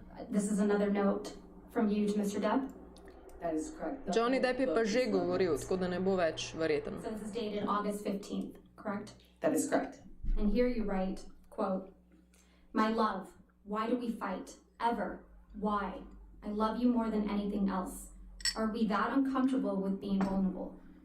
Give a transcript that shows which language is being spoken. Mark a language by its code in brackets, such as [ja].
[en] This is another note from you to Mr. Depp. That is correct. [sl] Johnny Depp je pa že govoril, tako da ne bo več verjeten. [en] So this is dated August 15th, correct? That is correct. And here you write, quote, "My love, why do we fight? Ever? Why? I love you more than anything else. Are we that uncomfortable with being vulnerable?